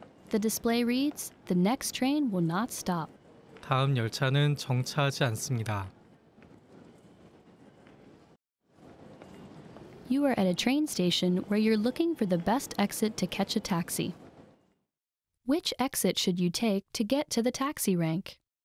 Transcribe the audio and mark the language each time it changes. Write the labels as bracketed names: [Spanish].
[English] The display reads, "The next train will not stop." [Korean] 다음 열차는 정차하지 않습니다. [English] You are at a train station where you're looking for the best exit to catch a taxi. Which exit should you take to get to the taxi rank?